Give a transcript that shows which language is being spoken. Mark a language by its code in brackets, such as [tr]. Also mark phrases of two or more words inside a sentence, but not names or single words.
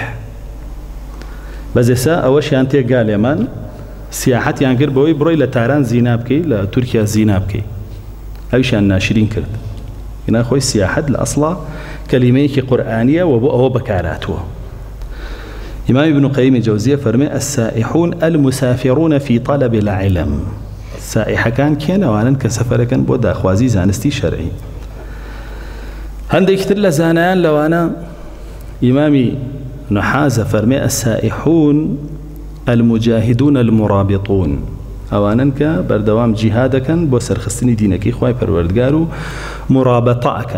[ckb] بەزێسا ئەوەشیان تێگا لێمان سیاحەتیان کرد بەوەی بڕۆی لە تاران زینا بکەی، لە تورکیا زینا بکەی، ئەویشیان ناشرین کرد. ناخۆی سیاحەت لە ئەسڵا کەلیمەیەکی قورئانیە و بۆ ئەوە بەکاراتوە. ئیمام ابن قەیم جەوزیە فەرمێ [ar] السائحون المسافرون في طلب العلم. [ckb] سائحەکان کێن؟ ئەوانن کە سەفەرەکەن بۆ داخوازی زانستی شەرعی. هەندێکتر لە زانایان لەوانە ئیمامی نحازە فەرمێ [ar] السائحون المجاهدون المرابطون، [ckb] ئەوانن کە بەردەوام جیهادەکەن بۆ سەرخستنی دینەکەی خوای پەروەردگار و مرابطەکەن.